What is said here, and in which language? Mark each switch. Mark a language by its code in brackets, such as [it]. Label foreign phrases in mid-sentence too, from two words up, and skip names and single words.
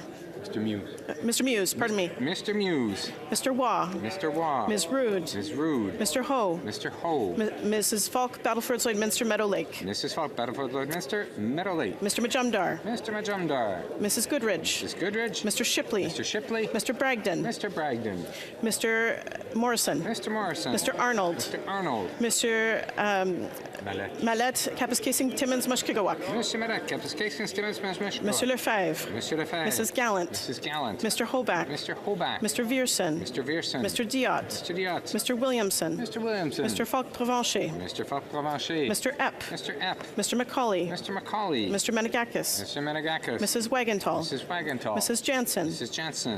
[en] Mr. Muse. Mr. Muse, pardon me. Mr. Muse. Mr. Waugh. Mr. Waugh. Ms. Rude. Ms. Rude. Mr. Ho. Mr. Ho. Mrs. Falk, Battleford, Lloydminster, Meadow Lake. Mrs. Falk, Battleford, Lloydminster, Meadow Lake. Mr. Majumdar. Mr. Majumdar. Mrs. Goodrich. Mrs. Goodrich. Mr. Shipley. Mr. Shipley. Mr. Bragdon. Mr. Bragdon. Mr. Morrison. Mr. Morrison. Mr. Arnold. Mr. Arnold. Mr. Mallette, Kapuskasing, Timmins, Mushkegawak. Mr. Mallette, Kapuskasing, Timmins, Mushkegawak. Monsieur Lefebvre. Monsieur Lefebvre. Mrs. Gallant. Mrs. Gallant. Mr. Hoback. Mr. Hoback. Mr. Vierson. Mr. Vierson. Mr. Diot. Mr. Diot. Mr. Williamson. Mr. Williamson. Mr. Falk Provencher. Mr. Falk Provencher. Mr. Epp. Mr. Epp. Mr. Macaulay. Mr. Macaulay. Mr. Menegakis. Mr. Menegakis. Mrs. Wagenthal. Mrs. Wagenthal. Mrs. Jansen. Mrs. Jansen.